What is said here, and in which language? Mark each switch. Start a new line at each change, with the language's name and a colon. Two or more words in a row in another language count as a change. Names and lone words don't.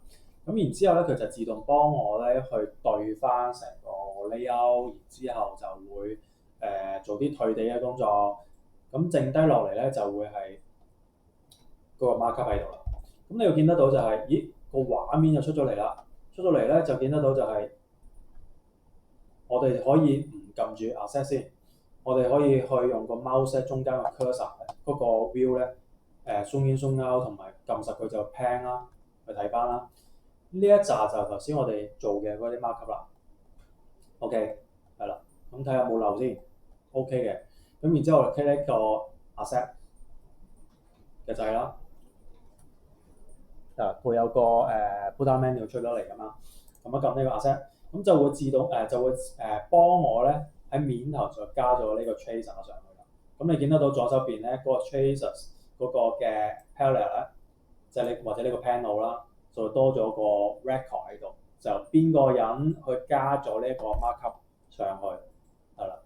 Cantonese: 咁然之後咧，佢就自動幫我咧去對翻成個 layout， 然之後就會做啲退地嘅工作。咁剩低落嚟咧就會係嗰個 markup 喺度啦。咁你要見得到就係、咦個畫面就出咗嚟啦，出咗嚟咧就見得到就係、我哋可以唔撳住 Asset 先，我哋可以去用個 mouse 中間個 cursor 嗰個 view 咧
English: zoom in zoom out
Cantonese: 同埋撳實佢就 pan 啦，去睇翻啦。呢一紮就頭先我哋做嘅嗰啲 markup 啦。OK 係啦，咁睇下有冇漏先 OK 嘅。咁然之後我哋 click 呢個 Asset 嘅掣啦。會有個
English: pull down menu
Cantonese: 出咗嚟㗎嘛，咁一撳呢個 Asset，咁就會自動就會幫我咧喺面頭就加咗呢個 tracer 上去啦。咁你見得到左手邊咧嗰個 tracers 嗰個嘅 palette 咧，即係或者呢個 panel 啦，就多咗個 record 喺度，就邊個人去加咗呢個 markup 上去係啦。